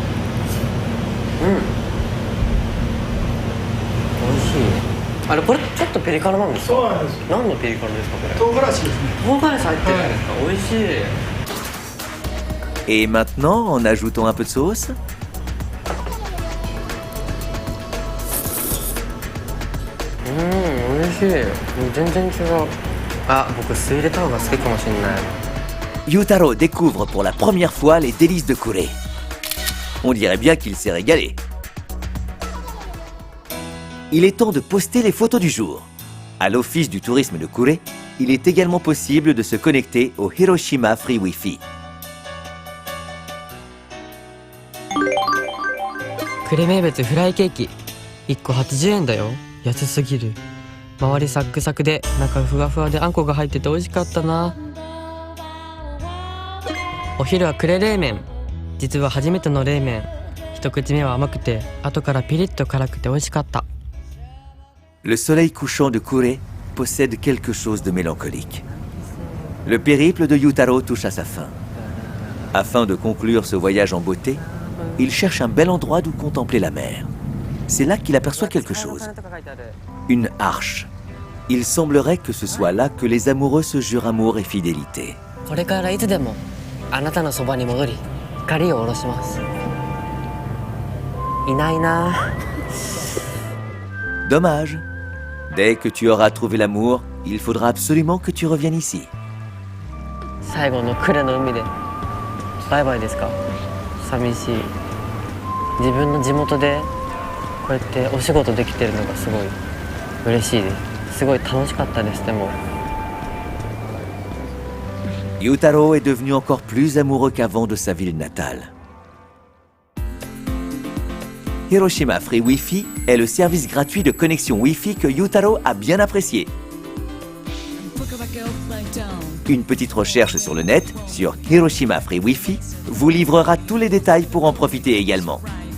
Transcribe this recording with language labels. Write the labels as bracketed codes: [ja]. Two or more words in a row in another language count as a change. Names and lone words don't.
[ja] 美味しい。あれこれちょっとピリ辛なんですか？そうなんです。何のピリ辛ですかこれ？唐辛子ですね。唐辛子入ってるんですか？美味しい。 [fr] Et maintenant, en ajoutant un peu de sauce. Yutaro découvre pour la première fois les délices de Kure. On dirait bien qu'il s'est régalé. Il est temps de poster les photos du jour. À l'Office du tourisme de Kure, il est également possible de se connecter au Hiroshima Free Wi-Fi. [ja] 呉名物フライケーキ1個80円だよ。安すぎる。周りサックサクで中ふわふわであんこが入ってて美味しかったな。お昼は呉冷麺。実は初めての冷麺。一口目は甘くて後からピリッと辛くて美味しかった。 [fr] Le soleil couchant de Kure possède quelque chose de mélancolique. Le périple de Yutaro touche à sa fin. Afin de conclure ce voyage en beauté, il cherche un bel endroit d'où contempler la mer. C'est là qu'il aperçoit quelque chose. Une arche. Il semblerait que ce soit là que les amoureux se jurent amour et fidélité. [ja] これからいつでもあなたのそばに戻り光を下ろします。いないな。 [fr] Dommage. Dès que tu auras trouvé l'amour, il faudra absolument que tu reviennes ici. [ja] 最後の呉の海でバイバイですか？寂しい。自分の地元でこうやってお仕事できてるのがすごい嬉しいです。すごい楽しかったです。でも [fr] Yutaro est devenu encore plus amoureux qu'avant de sa ville natale. Hiroshima Free Wi-Fi est le service gratuit de connexion Wi-Fi que Yutaro a bien apprécié. Une petite recherche sur le net, sur Hiroshima Free Wi-Fi, vous livrera tous les détails pour en profiter également.